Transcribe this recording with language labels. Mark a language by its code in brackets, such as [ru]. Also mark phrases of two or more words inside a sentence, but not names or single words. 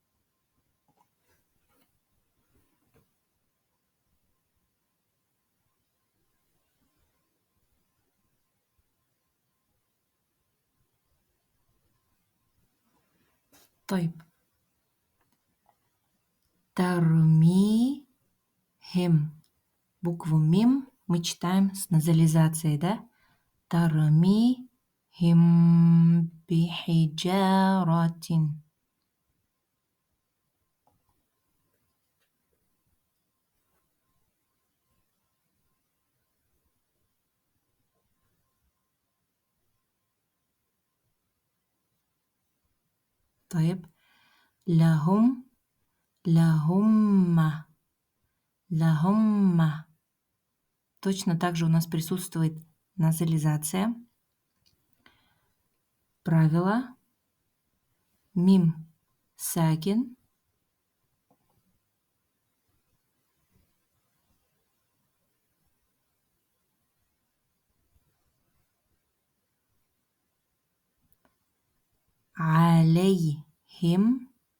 [ar] طيب. Тармихим. [ru] Букву мим мы читаем с назализацией, да? [ar] ترميهم بحجارة. طيب. لهم لهم لهم. [ru] Точно так же у нас присутствует назализация. Правило. [ar] ميم ساكن. Алейхим.